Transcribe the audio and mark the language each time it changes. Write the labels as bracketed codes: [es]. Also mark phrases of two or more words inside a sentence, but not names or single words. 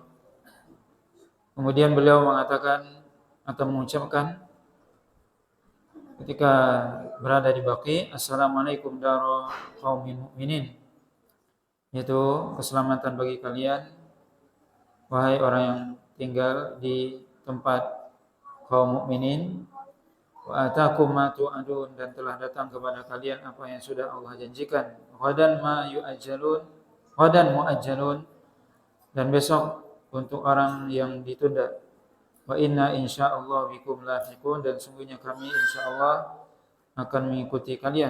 [id] Kemudian beliau mengatakan atau mengucapkan ketika berada di Baqi', [ar] السلام عليكم دار قوم مؤمنين, [id] yaitu keselamatan bagi kalian wahai orang yang tinggal di tempat kaum mukminin. [ar] وأتاكم ما توعدون, [id] dan telah datang kepada kalian apa yang sudah Allah janjikan. [ar] غدا مؤجلون, [id] dan besok untuk orang yang ditunda. [ar] وإنا إن شاء الله بكم لاحقون, [id] dan sungguhnya kami insyaallah akan mengikuti kalian.